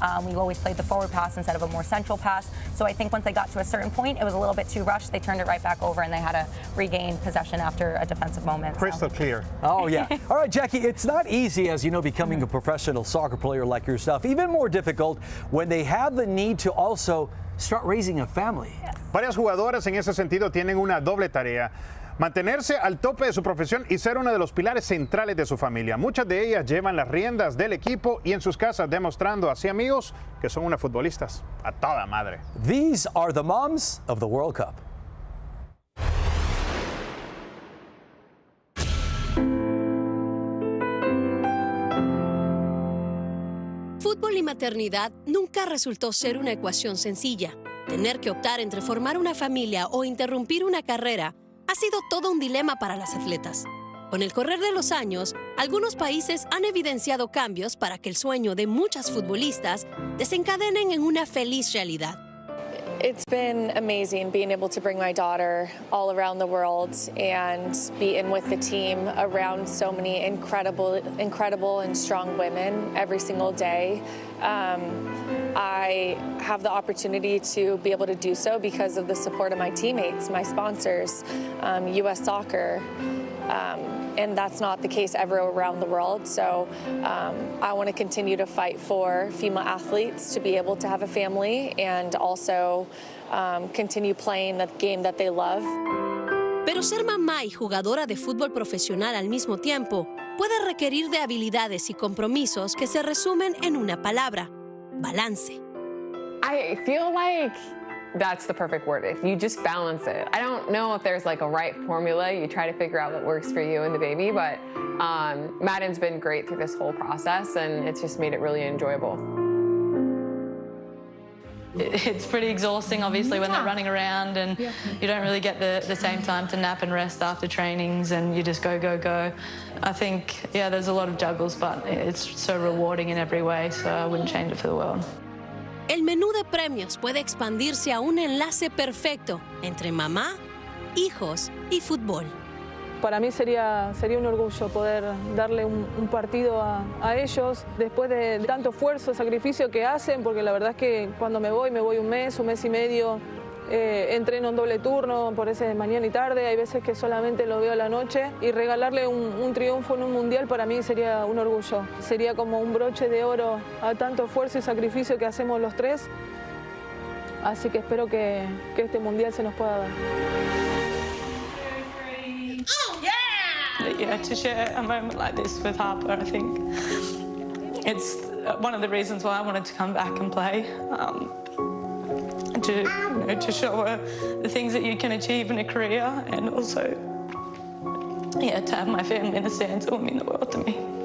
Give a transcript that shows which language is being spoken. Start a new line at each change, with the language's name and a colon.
English: We always played the forward pass instead of a more central pass. So I think once they got to a certain point, it was a little bit too rushed. They turned it right back over, and they had to regain possession after a defensive moment. Crystal clear. Oh, yeah. All right, Jackie, it's not easy, as you know, becoming a professional soccer player like yourself. Even more difficult when they have the need to also start raising a family.
Spanish: Varias jugadoras en ese sentido tienen una doble tarea: mantenerse al tope de su profesión y ser una de los pilares centrales de su familia. Muchas de ellas llevan las riendas del equipo y en sus casas, demostrando así, amigos, que son unas futbolistas a toda madre.
English: These are the moms of the World Cup.
Spanish: Fútbol y maternidad nunca resultó ser una ecuación sencilla. Tener que optar entre formar una familia o interrumpir una carrera ha sido todo un dilema para las atletas. Con el correr de los años, algunos países han evidenciado cambios para que el sueño de muchas futbolistas desencadenen en una feliz realidad.
English: It's been amazing being able to bring my daughter all around the world and be in with the team around so many incredible and strong women every single day. I have the opportunity to be able to do so because of the support of my teammates, my sponsors, U.S. Soccer, and that's not the case everywhere around the world. So I want to continue to fight for female athletes to be able to have a family and also continue playing the game that they love.
Spanish: Pero ser mamá y jugadora de fútbol profesional al mismo tiempo puede requerir de habilidades y compromisos que se resumen en una palabra: balance.
English: I feel like that's the perfect word. If you just balance it. I don't know if there's like a right formula. You try to figure out what works for you and the baby, but Madden's been great through this whole process, and it's just made it really enjoyable. It's pretty exhausting, obviously, when they're running around and you don't really get the same time to nap and rest after trainings, and you just go, go, go. I think, yeah, there's a lot of juggles, but it's so rewarding in every way, so I wouldn't change it for the world.
Spanish: El menú de premios puede expandirse a un enlace perfecto entre mamá, hijos y fútbol. Para mí sería un orgullo poder darle un partido a ellos después de tanto esfuerzo, sacrificio que hacen, porque la verdad es que cuando me voy un mes y medio, entreno en doble turno, por ese de mañana y tarde, hay veces que solamente lo veo a la noche, y regalarle un triunfo en un mundial para mí sería un orgullo. Sería como un broche de oro a tanto esfuerzo y sacrificio que hacemos los tres, así que espero que este mundial se nos pueda dar.
English: Yeah, to share a moment like this with Harper, I think it's one of the reasons why I wanted to come back and play. To show her the things that you can achieve in a career, and also, yeah, to have my family in the stands will mean the world to me.